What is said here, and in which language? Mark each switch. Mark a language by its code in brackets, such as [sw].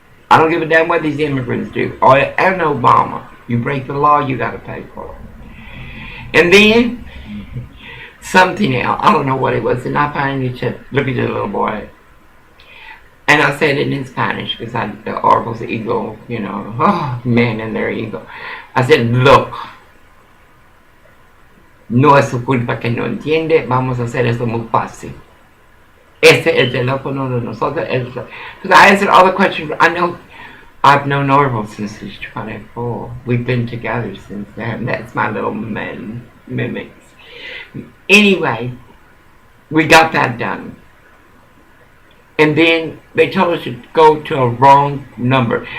[en] I don't give a damn what these immigrants do. And Obama. You break the law, you gotta pay for it. And then, something else. I don't know what it was. And I finally said, look at the little boy. And I said it in Spanish because the Orville's ego, you know, oh, men and their ego. I said, look, [es] no es su culpa que no entiende, vamos a hacer esto muy fácil. Este es el teléfono de nosotros. [en] Because I answered all the questions. I've known Orville since he's 24. We've been together since then. That's my little mimics. Anyway, we got that done. And then they told us to go to a wrong number.